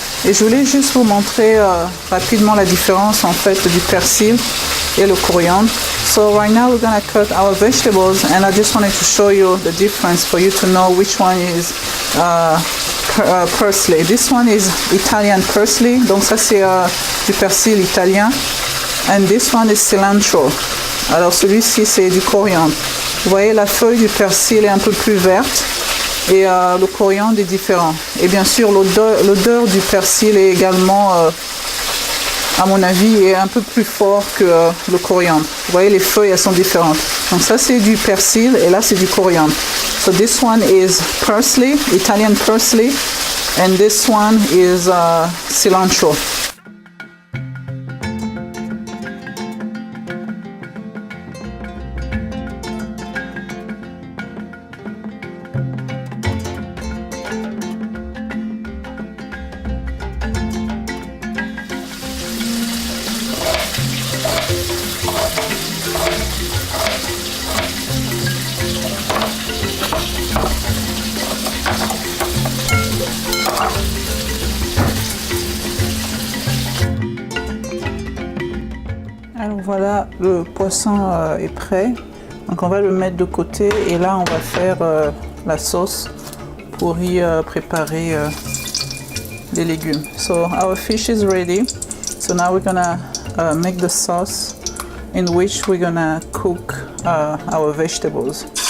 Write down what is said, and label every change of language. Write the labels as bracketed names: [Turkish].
[French] Et je voulais juste vous montrer rapidement la différence en fait du persil et le coriandre. [English] So right now we're gonna cut our vegetables and I just wanted to show you the difference for you to know which one is parsley. This one is Italian parsley. [French] Donc ça c'est du persil italien. [English] And this one is cilantro. [French] Alors celui-ci c'est du coriandre. Vous voyez la feuille du persil est un peu plus verte et le coriandre est différent. Et bien sûr l'odeur du persil est également, à mon avis, est un peu plus fort que le coriandre. Vous voyez les feuilles elles sont différentes. Donc ça c'est du persil et là c'est du coriandre. [English] So this one is parsley, Italian parsley, and this one is cilantro. [French] Alors voilà, le poisson est prêt. Donc on va le mettre de côté et là on va faire la sauce pour y préparer les légumes. [English] So our fish is ready. So now we're gonna make the sauce in which we're gonna cook our vegetables.